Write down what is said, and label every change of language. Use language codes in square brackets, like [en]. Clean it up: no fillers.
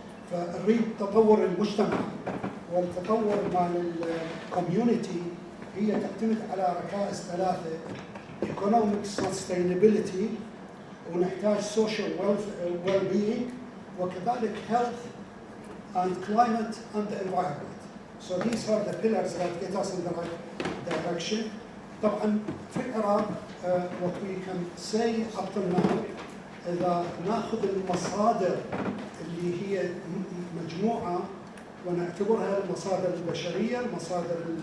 [ar] فنريد تطور المجتمع، والتطور مال الكوميونتي هي تعتمد على ركائز ثلاثة: [en] economic sustainability، [ar] ونحتاج [en] social well-being، [ar] وكذلك health [en] and climate and the environment. So these are the pillars that get us in the right direction. [ar] طبعا في العراق [en] what we can say up to now [ar] إذا ناخذ المصادر اللي هي مجموعة ونعتبرها المصادر البشرية، المصادر